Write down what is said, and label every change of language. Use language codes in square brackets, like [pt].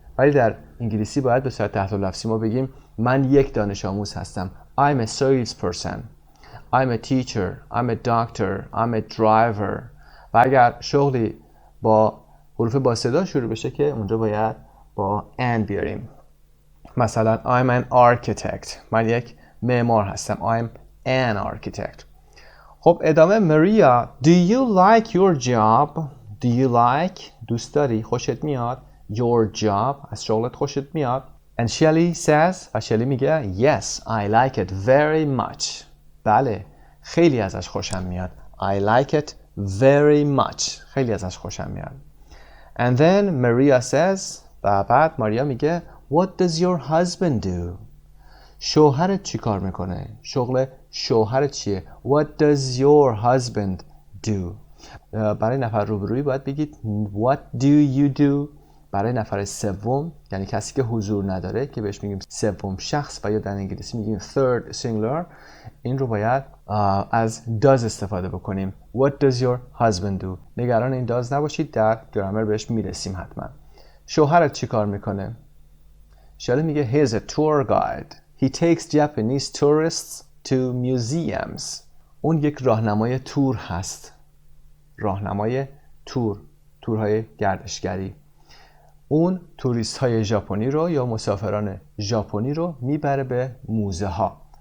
[fa] ولی در انگلیسی باید به صورت تحت لفظی ما بگیم من یک دانش آموز هستم. [en] I'm a salesperson. I'm a teacher. I'm a doctor. I'm a driver. [fa] و اگر شغلی با حروف با صدا شروع بشه که اونجا باید با and بیاریم. مثلا [en] I'm an architect. [fa] من یک معمار هستم. [en] I'm an architect. [fa] خب ادامه [en] Maria Do you like your job? Do you like [fa] دوست داری؟ خوشت میاد؟ [en] Your job [fa] از شغلت خوشت میاد؟ [en] And Shelly says [fa] و شلی میگه [en] Yes, I like it very much. [fa] بله خیلی ازش خوشم میاد. [en] I like it very much. [fa] خیلی ازش خوشم میاد. [en] And then Maria says [fa] و بعد ماریا میگه [en] What does your husband do? [fa] شوهرت چی کار میکنه؟ شغل شوهرت چیه؟ [en] What does your husband do? [fa] برای نفر روبرویی باید بگید [en] What do you do? [fa] برای نفر سوم یعنی کسی که حضور نداره که بهش میگیم سوم شخص و یا در انگلیسی میگیم third singular این رو باید از does استفاده بکنیم. [en] What does your husband do? [fa] نگران این does نباشید در گرامر بهش میرسیم حتما. شوهرت چی کار میکنه؟ شاید میگه [en] he is a tour guide. He takes Japanese tourists to museums. [fa] اون یک راهنمای تور هست. راهنمای تورهای گردشگری. اون توریست های ژاپنی رو یا مسافران ژاپنی رو میبره به موزه ها.